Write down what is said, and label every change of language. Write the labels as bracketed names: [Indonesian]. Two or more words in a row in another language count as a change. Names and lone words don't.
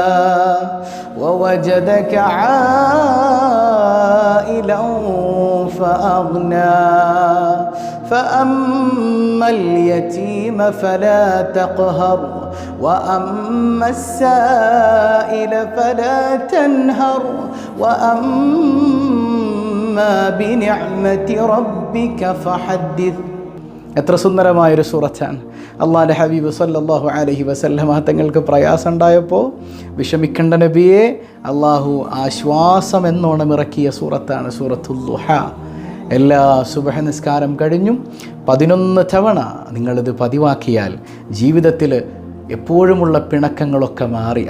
[Arabic] ووجدك عائلا فأغنى فأما اليتيم فلا تقهر وأما السائل فلا تنهر وأما بنعمة ربك فحدث. [Malayalam] എത്ര സുന്ദരമായൊരു സൂറത്താണ്. അള്ളാഹുവിൻ്റെ ഹബീബ് [Arabic] صلى الله عليه وسلم [Malayalam] തങ്ങൾക്ക് പ്രയാസം ഉണ്ടായപ്പോൾ വിഷമിക്കേണ്ട നബിയെ അള്ളാഹു ആശ്വാസം എന്നോണം ഇറക്കിയ സൂറത്താണ് സൂറത്തുൽ ദുഹ. എല്ലാ സുബഹ നിസ്കാരം കഴിഞ്ഞും 11 തവണ നിങ്ങളിത് പതിവാക്കിയാൽ ജീവിതത്തിൽ എപ്പോഴുമുള്ള പിണക്കങ്ങളൊക്കെ മാറി.